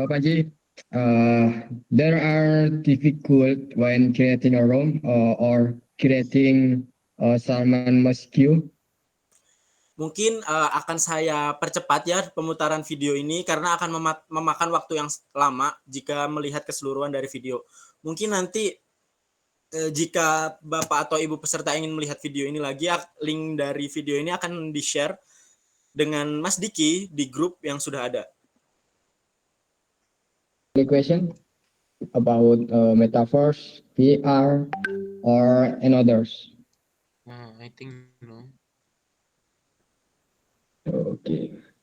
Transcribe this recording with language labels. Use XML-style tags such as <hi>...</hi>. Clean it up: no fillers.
<en>Panji, there are difficult when creating a room or creating Salman Masque.</en> <id>Mungkin akan saya percepat ya pemutaran video ini karena akan memakan waktu yang lama jika melihat keseluruhan dari video. Mungkin nanti jika Bapak atau Ibu peserta ingin melihat video ini lagi, link dari video ini akan di-share dengan Mas Diki di grup yang sudah ada.</id> <en>Any question about metaverse, VR, or any others? I think no. Okay.</en>